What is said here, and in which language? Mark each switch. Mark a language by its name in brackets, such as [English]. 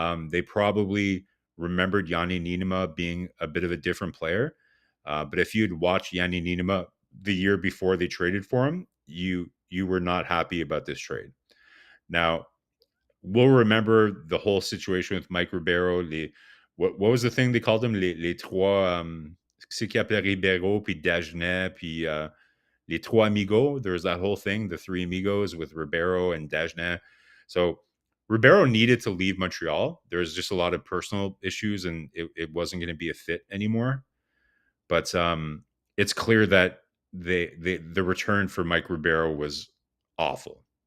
[English] They probably remembered Yanni Niinima being a bit of a different player. But if you'd watched Yanni Niinima the year before they traded for him, you were not happy about this trade. Now, we'll remember the whole situation with Mike Ribeiro. What was the thing they called him? [French] Les trois, c'est qui appelait Ribeiro, puis Dagenet, puis les trois amigos. [English] There's that whole thing, the three amigos with Ribeiro and Dagenet. So Ribeiro needed to leave Montreal. There was just a lot of personal issues, and it wasn't going to be a fit anymore. But it's clear that the return for Mike Ribeiro was awful.